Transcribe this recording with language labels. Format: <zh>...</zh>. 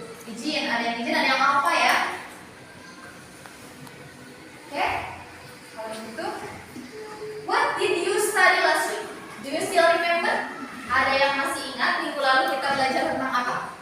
<id>Izin, ada yang izin, ada yang apa ya? Oke. Kalau gitu,</id> <en>what did you study last week? Do you still remember?</en> <id>Ada yang masih ingat minggu lalu kita belajar tentang apa?</id>